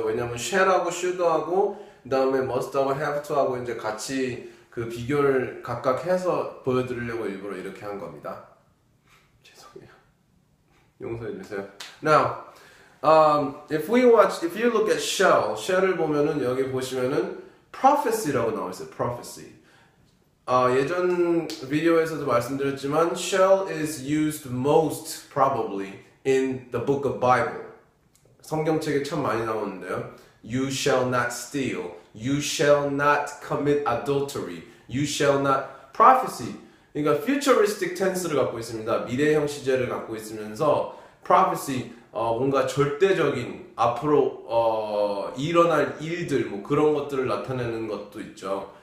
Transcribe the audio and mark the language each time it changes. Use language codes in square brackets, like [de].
[ko] 왜냐면 shall하고 should하고 그 다음에 must하고 have to하고 이제 같이 그 비교를 각각 해서 보여드리려고 일부러 이렇게 한 겁니다. 죄송해요. 용서해 주세요. [en] Now, if you look at [ko] shall을 보면은 여기 보시면은 prophecy라고 나와 있어요. [en] prophecy. [ko] 예전 비디오에서도 말씀드렸지만 [en] shall is used most probably in the book of Bible. [ko] 성경책에 참 많이 나오는데요. [en] You shall not steal. You shall not commit adultery. You shall not prophecy. [ko] 그러니까 futuristic tense를 갖고 있습니다. 미래형 시제를 갖고 있으면서 prophecy 뭔가 절대적인 앞으로 일어날 일들 뭐 그런 것들을 나타내는 것도 있죠.